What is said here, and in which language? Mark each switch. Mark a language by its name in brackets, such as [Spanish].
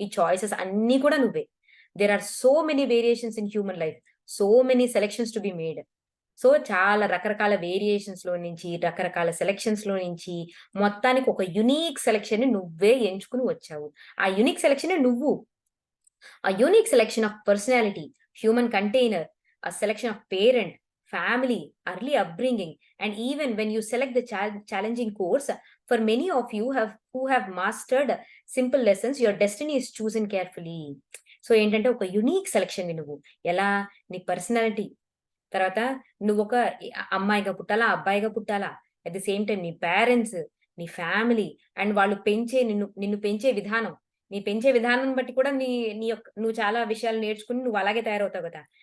[Telugu] ఈ చాయిసెస్ అన్నీ కూడా నువ్వే. [English] There are so many variations in human life. So many selections to be made. [Telugu] So, చాలా రకరకాల వేరియేషన్స్‌లో నుంచి, రకరకాల సెలక్షన్స్‌లో నుంచి మొత్తానికి ఒక యూనిక్ సెలక్షన్‌ని నువ్వే ఎంచుకొని వచ్చావు. ఆ యూనిక్ సెలక్షనే నువ్వు. [English] A unique selection of personality, human container, a selection of parent, family, early upbringing, and even when you select the challenging course, for many of you who have mastered simple lessons, your destiny is chosen carefully. [Telugu] So ఏంటంటే ఒక unique సెలక్షన్‌వి నువ్వు. ఎలా? నీ personality, తర్వాత నువ్వొక అమ్మాయిగా పుట్టాలా? అబ్బాయిగా పుట్టాలా? At the same time నీ parents, నీ ఫ్యామిలీ అండ్ వాళ్ళు నిన్ను పెంచే విధానం. నీ పెంచే విధానం బట్టి కూడా నీ నీ యొక్క నువ్వు చాలా విషయాలు నేర్చుకొని నువ్వు అలాగే తయారవుతావు గదా!